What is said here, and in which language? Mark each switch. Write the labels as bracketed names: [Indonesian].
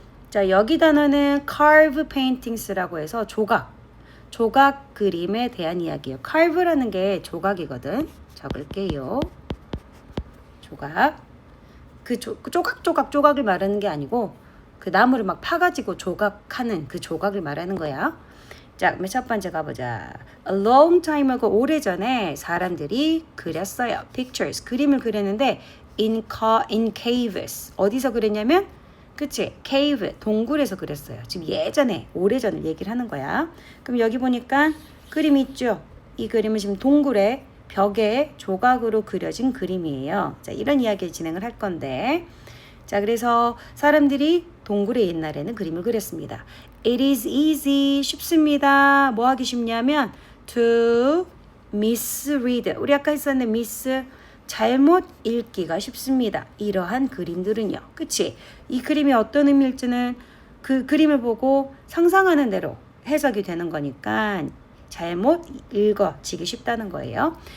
[Korean] 자, 여기 단어는 [English] carve paintings [Korean] 라고 해서 조각 그림에 대한 이야기예요. carve라는 게 조각이거든. 적을게요. 조각. 그 조각을 말하는 게 아니고 그 나무를 막 파가지고 조각하는 그 조각을 말하는 거야. 자, 그럼 첫 번째 가보자. [English] A long time ago, [Korean] 오래전에 사람들이 그렸어요. [English] Pictures, [Korean] 그림을 그렸는데 [English] in caves. [Korean] 어디서 그렸냐면 그치? cave, 동굴에서 그렸어요. 지금 예전에, 오래전을 얘기를 하는 거야. 그럼 여기 보니까 그림이 있죠? 이 그림은 지금 동굴에 벽에 조각으로 그려진 그림이에요. 자, 이런 이야기를 진행을 할 건데 자, 그래서 사람들이 동굴에 옛날에는 그림을 그렸습니다. [English] It is easy, [Korean] 쉽습니다. 뭐 하기 쉽냐면 [English] to misread. [Korean] 우리 아까 했었는데 miss, 잘못 읽기가 쉽습니다. 이러한 그림들은요. 그치? 이 그림이 어떤 의미일지는 그 그림을 보고 상상하는 대로 해석이 되는 거니까 잘못 읽어지기 쉽다는 거예요.